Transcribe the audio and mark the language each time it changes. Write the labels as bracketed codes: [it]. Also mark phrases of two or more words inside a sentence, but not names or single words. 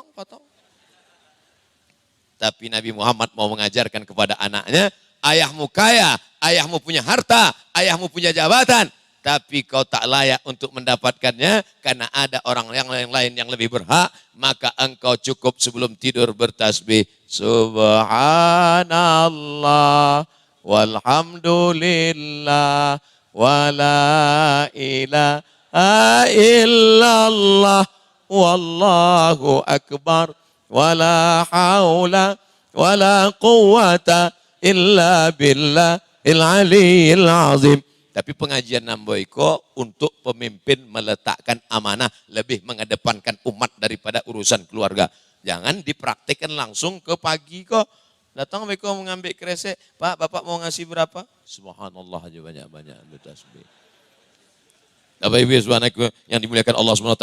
[id] Tapi Nabi Muhammad mau mengajarkan kepada anaknya, ayahmu kaya, ayahmu punya harta, ayahmu punya jabatan, tapi kau tak layak untuk mendapatkannya karena ada orang yang lain yang lebih berhak, maka engkau cukup sebelum tidur bertasbih, [ar] سبحان الله والحمد لله ولا إله إلا الله والله أكبر ولا حول ولا قوة إلا بالله العلي العظيم. [id] Tapi pengajian Namboiko untuk pemimpin meletakkan amanah, lebih mengedepankan umat daripada urusan keluarga. Jangan dipraktikkan langsung ke pagi kok. Datang mereka mengambil kresek, Pak, Bapak mau ngasih berapa? Subhanallah aja banyak-banyak bertasbih. Bapak Ibu yang dimuliakan Allah SWT.